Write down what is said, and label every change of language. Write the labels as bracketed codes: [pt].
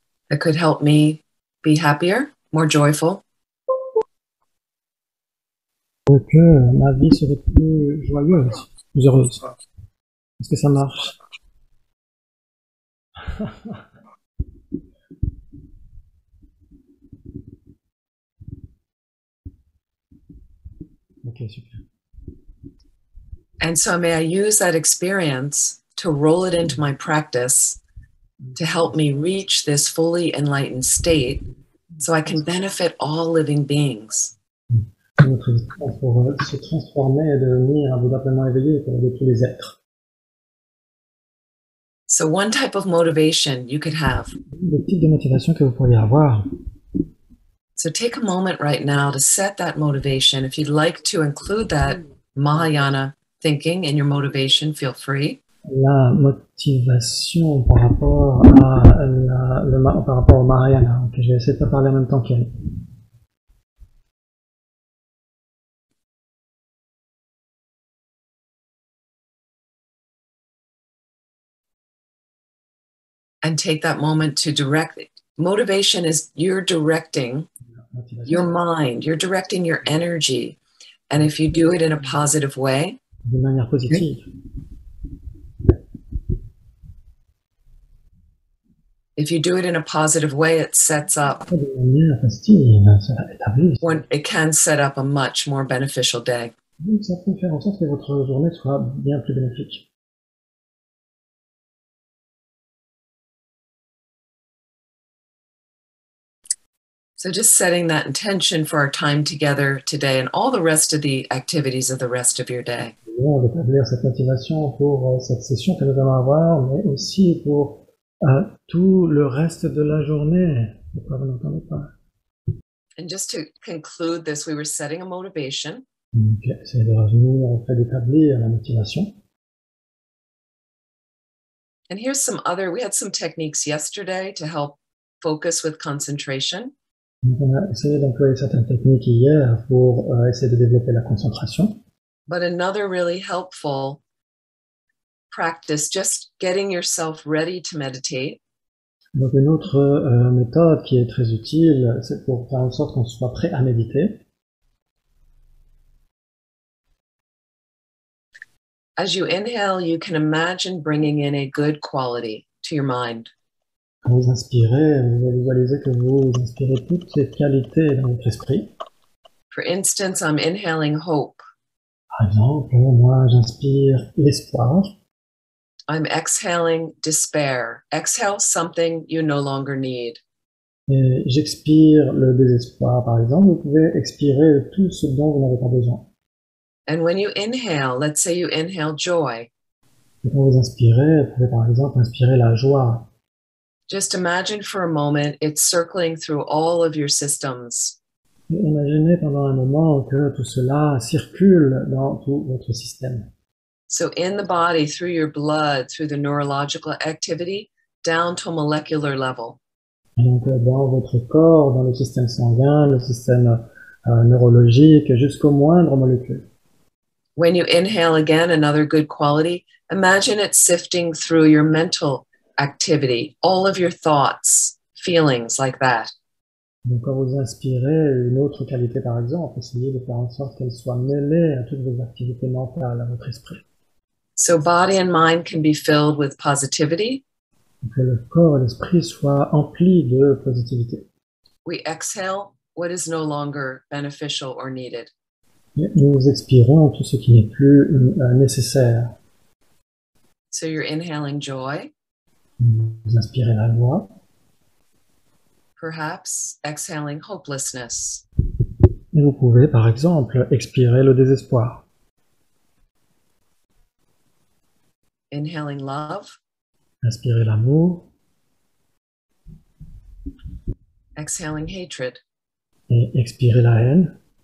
[en] That could help me be happier, more joyful. [fr] Pour que ma vie serait plus joyeuse, plus heureuse. Est-ce que ça marche? Ok, super. [en] And so may I use that experience to roll it into my practice to help me reach this fully enlightened state so I can benefit all living beings. [fr] Notre existence pour se transformer et devenir un Bouddha pleinement éveillé pour aider tous les êtres. [en] So one type of motivation you could have. [fr] Le type de motivation que vous pourriez avoir. [en] So take a moment right now to set that motivation. If you'd like to include that Mahayana thinking in your motivation, feel free. [fr] La motivation par rapport à par rapport au Mahayana. Okay, je vais essayer de pas parler en même temps qu'elle. [en] And take that moment to direct it. Motivation is you're directing your mind, you're directing your energy. And if you do it in a positive way, [fr] de manière positive. [en] If you do it in a positive way, it sets up, [fr] De manière positive, ça établit. [en] it can set up a much more beneficial day. [fr] Donc ça peut faire en sorte que votre journée soit bien plus bénéfique. [en] So just setting that intention for our time together today and all the rest of the activities of the rest of your day. [fr] D'établir cette motivation pour cette session que nous allons avoir, mais aussi pour tout le reste de la journée. Pourquoi vous n'entendez pas? [en] And just to conclude this, we were setting a motivation. [fr] Donc, c'est de revenir au fait d'établir la motivation. [en] And here's some other, we had some techniques yesterday to help focus with concentration. [fr] Donc, on a essayé d'employer certaines techniques hier pour essayer de développer la concentration. [en] But another really helpful practice, just getting yourself ready to meditate. [fr] Donc une autre méthode qui est très utile, c'est pour faire en sorte qu'on soit prêt à méditer. [en] As you inhale, you can imagine bringing in a good quality to your mind. [fr] Quand vous inspirez, vous visualisez que vous inspirez toutes ces qualités dans votre esprit. [en] For instance, I'm inhaling hope. [fr] Par exemple, moi j'inspire l'espoir. [en] I'm exhaling despair. Exhale something you no longer need. [fr] Et j'expire le désespoir, par exemple. Vous pouvez expirer tout ce dont vous n'avez pas besoin. [en] And when you inhale, let's say you inhale joy. [fr] Et quand vous inspirez, vous pouvez par exemple inspirer la joie. [en] Just imagine for a moment it's circling through all of your systems. [fr] Et imaginez pendant un moment que tout cela circule dans tout votre système. [en] So in the body, through your blood, through the neurological activity, down to a molecular level. [fr] Donc dans votre corps, dans le système sanguin, le système neurologique, jusqu'aux moindres molécules. [en] When you inhale again, another good quality, imagine it sifting through your mental activity, all of your thoughts, feelings like that. [fr] Donc quand vous inspirez une autre qualité par exemple, essayez de faire en sorte qu'elle soit mêlée à toutes vos activités mentales, à votre esprit. [en] So body and mind can be filled with positivity. [fr] Que le corps et l'esprit soient emplis de positivité. [en] We exhale what is no longer beneficial or needed. [fr] Et nous expirons tout ce qui n'est plus nécessaire. [en] So you're inhaling joy. [fr] Vous inspirez la joie. [en] Perhaps exhaling hopelessness. [fr] Et vous pouvez, par exemple, expirer le désespoir. [en] Inhaling love. [fr] Inspirer l'amour. [en] Exhaling hatred. [fr] Et expirer la haine.